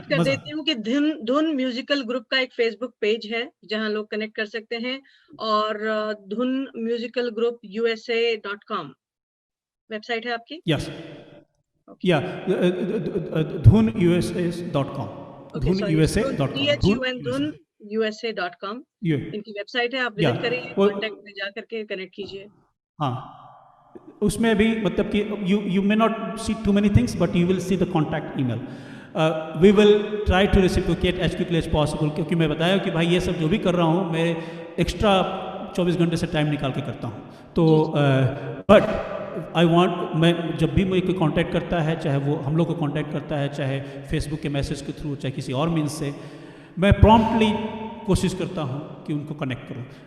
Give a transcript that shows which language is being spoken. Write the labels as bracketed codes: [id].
[hi] कर देती हूँ कि धुन म्यूजिकल ग्रुप का एक फेसबुक पेज है जहाँ लोग कनेक्ट कर सकते हैं, और धुन म्यूजिकल ग्रुप USA.com वेबसाइट है आपकी। [en] yes, या dhunusa.com, [hi] dhunusa.com, USA.com इनकी वेबसाइट है, आप विजिट करिए, कांटेक्ट में जा करके कनेक्ट कीजिए। हाँ, उसमें भी मतलब कि [en] you may not see too many things, but you will see the contact email. We will try to reciprocate as quickly as possible, [hi] क्योंकि मैं बताया कि भाई ये सब जो भी कर रहा हूँ मैं एक्स्ट्रा 24 घंटे से टाइम निकाल के करता हूँ। तो [en] but I want, [hi] मैं जब भी मुझे कोई कांटेक्ट करता है, चाहे वो हम लोग को कांटेक्ट करता है, चाहे फेसबुक के मैसेज के थ्रू, चाहे किसी और मीन्स से, मैं प्रॉम्प्टली कोशिश करता हूँ कि उनको कनेक्ट करूँ।